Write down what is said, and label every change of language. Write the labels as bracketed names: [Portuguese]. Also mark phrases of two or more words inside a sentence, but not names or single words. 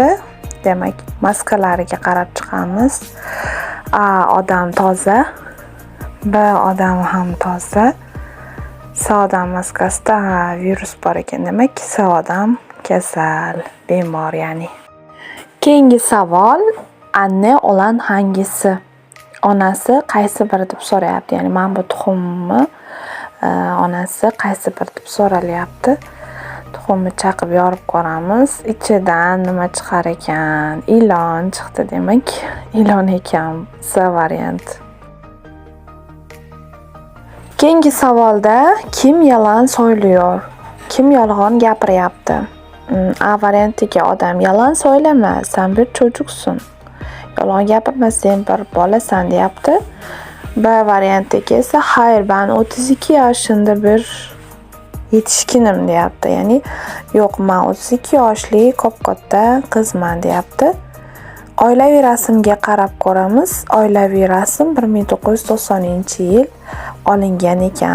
[Uzbek] Demak, maskalariga qarab chiqamiz. A odam toza, B odam ham toza. S odam maskasida virus bor ekan. Demak, S odam kasal, bemor ya'ni. Keyingi savol, [Turkish] anne olan hangisi? [Uzbek] Onasi qaysi biri deb so'rayapti. Ya'ni mana bu tuxumni onasi qaysi biri deb so'ralyapti. Tuxumni chaqib yorib ko'ramiz. Ichidan nima chiqar ekan? Ilon chiqdi, demak, ilon ekan. S variant. Keyingi savolda [Turkish] kim yalan söylüyor? [Uzbek] Kim yolg'on gapiryapti? A variantdagi odam [Turkish] yalan söyleme, sen bir çocuksun. [Uzbek] Yolg'on gapirma, sen bir bolasan deyapti. B variantdagi esa [Turkish] hayır, ben [Uzbek] 32 yoshida bir yetishkinim deyapti. Ya'ni yo'q, men 32 yoshli katta qizman deyapti. Oilaviy rasmga qarab ko'ramiz. Oilaviy rasm 1990-yil olingan ekan.